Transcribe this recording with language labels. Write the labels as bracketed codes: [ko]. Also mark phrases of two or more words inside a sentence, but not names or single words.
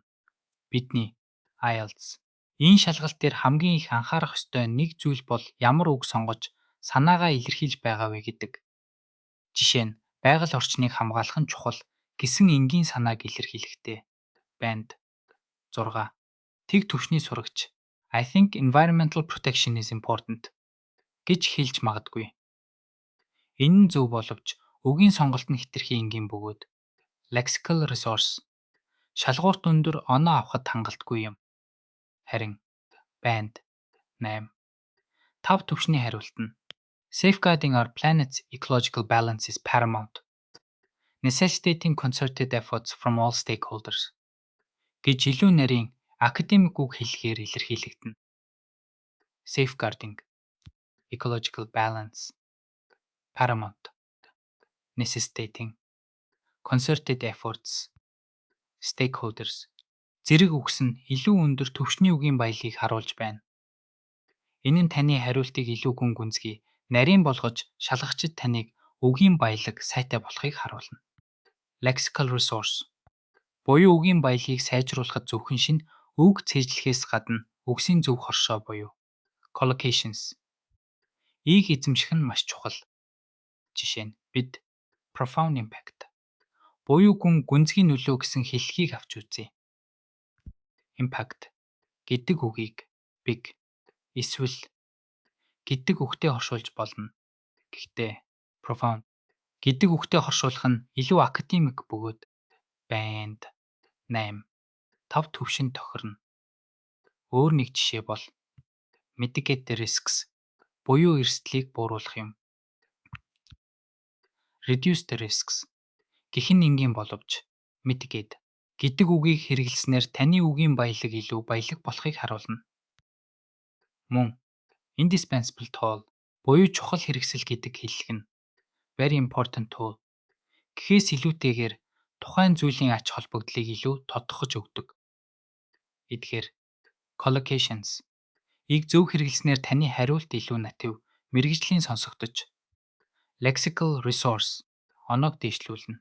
[mn] Бидний IELTS энэ шалгалт дээр хамгийн их анхаарах ёстой нэг зүйл бол ямар үг сонгож санаагаа илэрхийлж байгаа вэ гэдэг. Жишээ нь байгаль орчныг хамгаалах нь чухал гэсэн энгийн санааг илэрхийлэхдээ. Банд 6. Тэг түвшний сурагч [en] I think environmental protection is important [mn] гэж хэлж магадгүй. Энэ нь зөв боловч үгийн сонголт нь хэтэрхий энгийн бөгөөд [en] lexical resource [mn] шалгуурт өндөр оноо авахд хангалтгүй юм. Харин банд 8. [en] 5 [mn] түвшний хариулт нь [en] Safeguarding our planet's ecological balance is paramount, necessitating concerted efforts from all stakeholders [mn] гэж илүү нарийн академик үг хэлэхээр илэрхийлэгдэнэ. [en] Safeguarding ecological balance paramount, necessitating concerted efforts stakeholders [mn] зэрэг үгс нь илүү өндөр түвшний үгийн баялагийг харуулж байна. Энэ нь таны хариултыг илүү гүн гүнзгий нарийн болгож шалгагчид таныг үгийн баялаг сайтай болохыг харуулна. [en] Lexical resource [mn] буюу үгийн баялагийг сайжруулахад зөвхөн шинэ үг цээжлэхээс гадна үгсийн зөв хоршоо буюу collocations ийг эзэмших нь маш чухал. Жишээ нь бид [en] profound impact [mn] буюу гүнзгий нөлөө гэсэн хэллэгийг авч үзье. Impact гэдэг үгийг big эсвэл гэдэг үгтэй хоршуулж болно. Гэхдээ profound гэдэг үгтэй хоршуулах нь илүү академик бөгөөд банд 8. 5 түвшинд тохирно. Өөр нэг жишээ бол [en] mitigate the risks [mn] буюу эрсдлийг бууруулах юм. [en] Reduce the risks [mn] гэх нь энгийн боловч mitigate гэдэг үгийг хэрэглэснээр таны үгийн баялаг илүү баялаг болохыг харуулна. Мөн [en] indispensable tool [mn] буюу чухал хэрэгсэл гэдэг хэллэг нь [en] very important tool [mn] гэхээс илүүтэйгээр тухайн зүйлийн ач холбогдлыг илүү тодтогч өгдөг. Эдгээр collocations ийг зөв хэрэглэснээр таны хариулт илүү натив, мэргэжлийн сонсогдож [en] lexical resource [mn] оноог дэвшлүүлнэ.